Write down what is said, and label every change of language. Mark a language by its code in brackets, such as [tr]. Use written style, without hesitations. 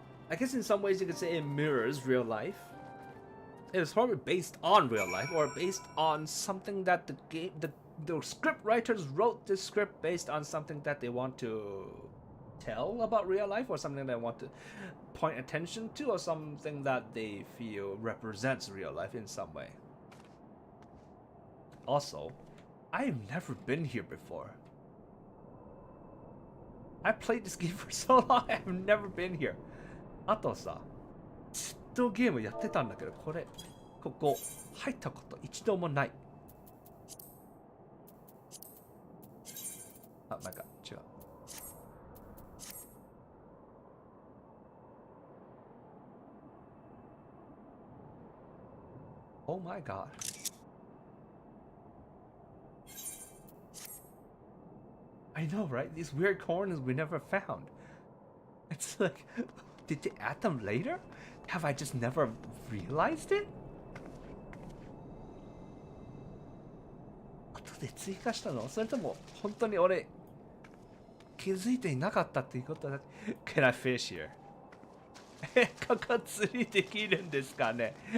[en] I guess in some ways you could say it mirrors real life. It was probably based on real life or based on something that the script writers wrote this script based on something that they want to tell about real life or something they want to point attention to or something that they feel represents real life in some way. Also, I've never been here before. I played this game for so long, I've never been here. [ja] あとさ、ずっとゲームやってたんだけど、ここ入ったこと一度もない。あ、なんか違う。 [en] Oh my god. I know, right? These weird corners we never found. It's like, did they add them later? Have I just never realized it? [ja] 後で追加したの？それとも本当に俺気づいていなかったっていうことだ。 [en] Can I fish here? [ja] ここ釣りできるんですかね？